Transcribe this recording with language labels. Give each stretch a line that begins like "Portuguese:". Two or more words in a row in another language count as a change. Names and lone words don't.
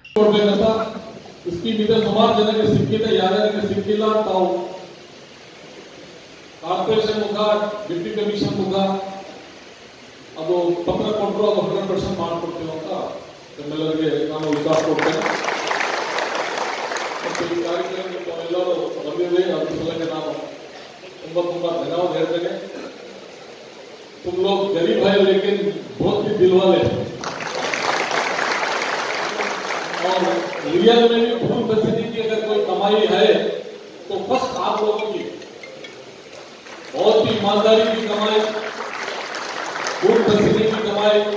Kannada: ಸುಮಾರು ಜನಕ್ಕೆ ಸಿಕ್ಕಿದೆ, ಯಾರ್ಯಾರಿಗೆ ಸಿಕ್ಕಿಲ್ಲ ತಾವು ಕಾರ್ಪೊರೇಷನ್ ಮುಖ, ಡಿಪ್ಟಿ ಕಮಿಷನ್ ಮುಖ ಅದು ಪತ್ರ ಕೊಟ್ಟರು, ಅದು 100% ಮಾಡಿಕೊಡ್ತೀವಿ ಅಂತ ನಿಮ್ಮೆಲ್ಲರಿಗೆ ನಾನು ವಿಶ್ವಾಸ ಕೊಡ್ತೇನೆ. ಮತ್ತು ಈ ಕಾರ್ಯಕ್ರಮಕ್ಕೆ ತಾವೆಲ್ಲರೂ ಬಂದಿದೆ, ಅದ್ರ ಸಲುವಾಗಿ ನಾನು ತುಂಬಾ ಧನ್ಯವಾದ ಹೇಳ್ತೇನೆ.
Hindi: तुम लोग गरीब है लेकिन बहुत ही दिल वाले हैं और रियल में भी
English: full facility
Hindi: की अगर कोई कमाई है तो फर्स्ट आप लोगों की बहुत ही ईमानदारी की कमाई,
English: full facility
Hindi: की कमाई